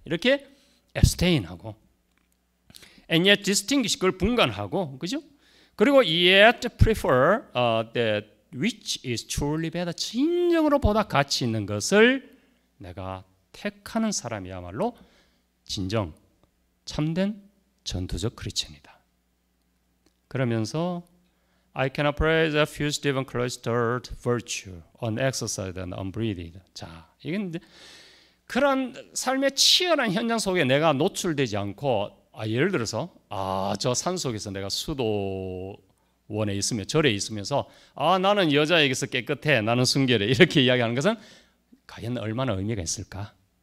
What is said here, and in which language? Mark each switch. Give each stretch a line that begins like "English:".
Korean: 이렇게 abstain하고,
English: and yet distinguish,
Korean: 그걸 분간하고, 그죠? 그리고
English: yet prefer that which is truly better,
Korean: 진정으로 보다 가치 있는 것을 내가 택하는 사람이야말로 진정 참된 전투적 크리스천이다. 그러면서
English: I cannot praise a fugitive and cloistered virtue, unexercised and unbreathed.
Korean: 자, 이건 그런 삶의 치열한 현장 속에 내가 노출되지 않고, 예를 들어서 저 산 속에서 내가 수도원에 있으며 절에 있으면서 나는 여자에게서 깨끗해, 나는 순결해, 이렇게 이야기하는 것은 과연 얼마나 의미가 있을까?